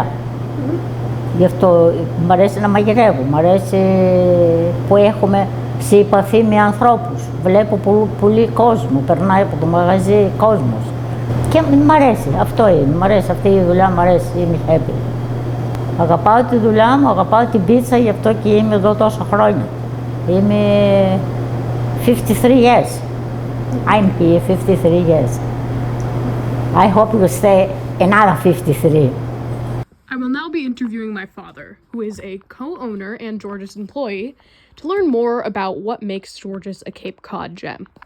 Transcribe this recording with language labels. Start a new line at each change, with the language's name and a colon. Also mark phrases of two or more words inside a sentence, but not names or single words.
Greek: Γι' αυτό μ' αρέσει να μαγειρεύω, μ' αρέσει που έχουμε σε επαφή με ανθρώπους. Βλέπω πολύ κόσμο, περνάει από το μαγαζί κόσμος. Και μ' αρέσει, αυτό είναι, μ' αρέσει αυτή η δουλειά, μ' αρέσει, είμαι happy. Αγαπάω τη δουλειά μου, αγαπάω την πίτσα, γι' αυτό και είμαι εδώ τόσα χρόνια. Είμαι 53 years.
English: I'm here 53 years. I hope you stay another 53. I will now be interviewing my father, who is a co-owner and George's employee, to learn more about what makes George's a Cape Cod gem.